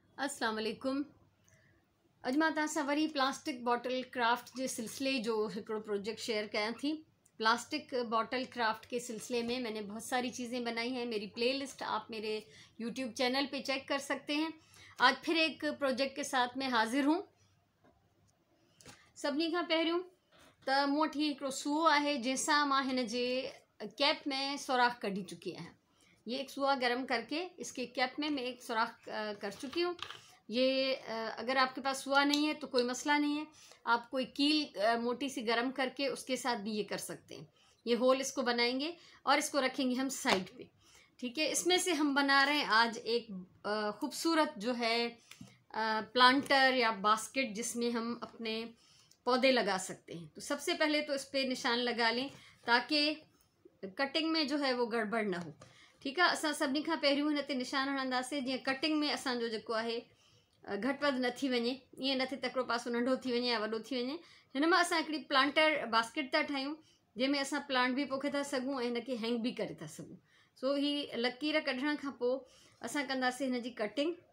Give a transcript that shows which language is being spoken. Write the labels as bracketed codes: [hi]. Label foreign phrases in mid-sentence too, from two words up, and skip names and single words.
[ar] السلام عليكم. [sd] अॼु मां तव्हां सां वरी [en] plastic bottle craft [sd] जे सिलसिले जो हिकिड़ो [en] project share [sd] कयां थी। [en] plastic bottle craft [hi] के सिलसिले में मैंने बहुत सारी चीज़ें बनाई हैं। मेरी प्लेलिस्ट आप मेरे यूट्यूब चैनल पे चेक कर सकते हैं। आज फिर एक प्रोजेक्ट के साथ मैं हाज़िर हूँ। [sd] सभिनी खां पहिरियों त मूं वटि हिकिड़ो सूओ आहे जंहिंसां मां हिन जे कैप में सुराख कढी चुकी आहियां। [hi] ये एक सूआ गर्म करके इसके कैप में मैं एक सुराख कर चुकी हूँ। ये अगर आपके पास सूआ नहीं है तो कोई मसला नहीं है, आप कोई कील मोटी सी गर्म करके उसके साथ भी ये कर सकते हैं। ये होल इसको बनाएंगे और इसको रखेंगे हम साइड पे। ठीक है, इसमें से हम बना रहे हैं आज एक खूबसूरत जो है प्लांटर या बास्केट जिसमें हम अपने पौधे लगा सकते हैं। तो सबसे पहले तो इस पर निशान लगा लें ताकि कटिंग में जो है वो गड़बड़ ना हो। ठीक है, [sd] असां सभिनी खां पहिरियों हिन ते निशान हणंदासीं जीअं कटिंग में असांजो जेको आहे घटि वधि न थी वञे, ईअं न थिए तकिड़ो पासो नंढो थी वञे या वॾो थी वञे। हिन मां असां हिकिड़ी [en] planter basket [sd] था ठाहियूं जंहिंमें असां प्लांट बि पोखे था सघूं ऐं हिनखे हैंग बि करे था सघूं। सो ही लकीर कढण खां पोइ असां कंदासीं हिन जी कटिंग।